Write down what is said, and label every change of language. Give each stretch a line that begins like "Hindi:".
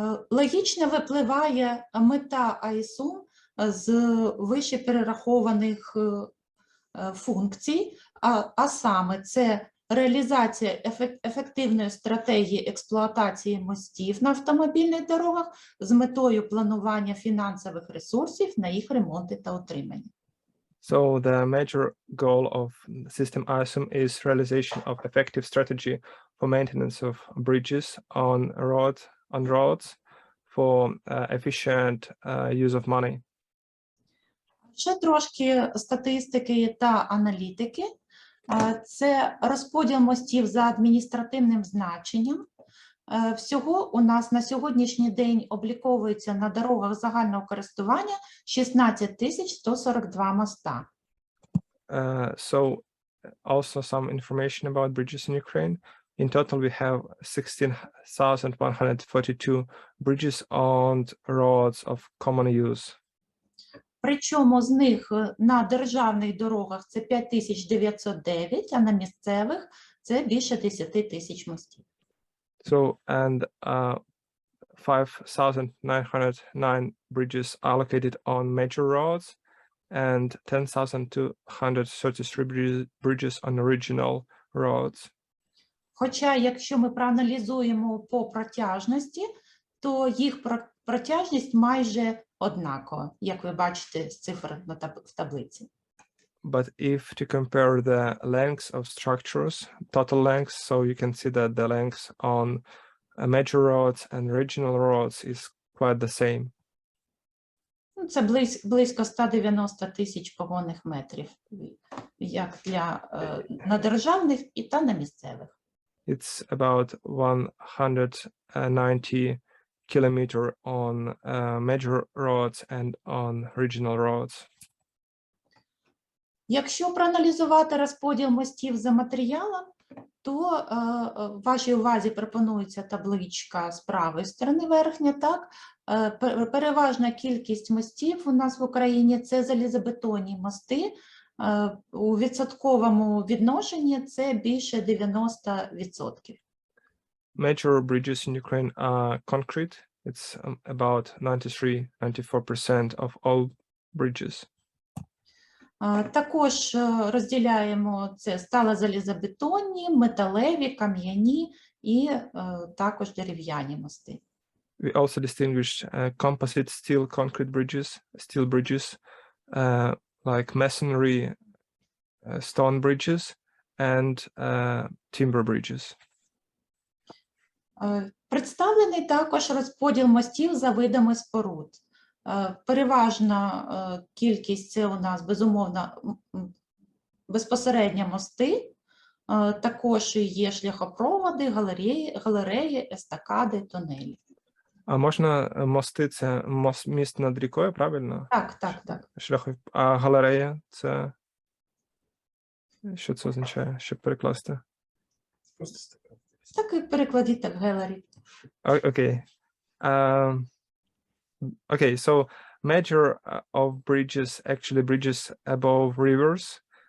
Ukrainian: Логічно випливає мета АІСУ з вище перерахованих функцій, а саме це реалізація ефективної стратегії експлуатації мостів на автомобільних дорогах з метою планування фінансових ресурсів на їх ремонти та утримання.
English: So the major goal of system ISUM is realization of effective strategy for maintenance of bridges on roads for efficient use of money.
Ukrainian: Ще трошки статистики та аналітики. Це розподіл мостів за адміністративним значенням. Всього у нас на сьогоднішній день обліковується на дорогах загального користування 16 142 моста.
English: So also some information about bridges in Ukraine. In total, we have 16,142 bridges on roads of common use.
Ukrainian: Причому з них на державних дорогах це 5909, а на місцевих це більше 10 тисяч мостів.
English: So, and 5,909 bridges are located on major roads and 10,233 bridges on regional roads.
Ukrainian: Хоча, якщо ми проаналізуємо по протяжності, то їх протяжність майже однакова, як ви бачите з цифр в таблиці.
English: But if to compare the lengths of structures, total lengths, so you can see that the lengths on major roads and regional roads is quite the same.
Ukrainian: Це близько 190 тисяч погонних метрів, як для на державних і та на місцевих.
English: It's about 190 kilometers on major roads and on regional roads.
Ukrainian: Якщо проаналізувати розподіл мостів за матеріалом, то вашій увазі пропонується табличка з правої сторони верхня, так? Переважна кількість мостів у нас в Україні – це залізобетонні мости. У відсотковому відношенні це більше 90%.
English: Major bridges in Ukraine are concrete. It's about 93-94% of all bridges.
Ukrainian: Також розділяємо це сталозалізобетонні, металеві, кам'яні і також дерев'яні мости.
English: We also distinguish composite steel concrete bridges, steel bridges, like masonry stone bridges and timber bridges.
Ukrainian: Представлений також розподіл мостів за видами споруд. Переважна кількість – це у нас, безумовно, безпосередньо мости, також є шляхопроводи, галереї, естакади, тунелі. А можна мости, це міст над рікою, правильно? Так. А галерея – це що це означає, щоб перекласти? Так і перекладіть так, галері.
English: Okay. Okay, so major of bridges, actually bridges above rivers.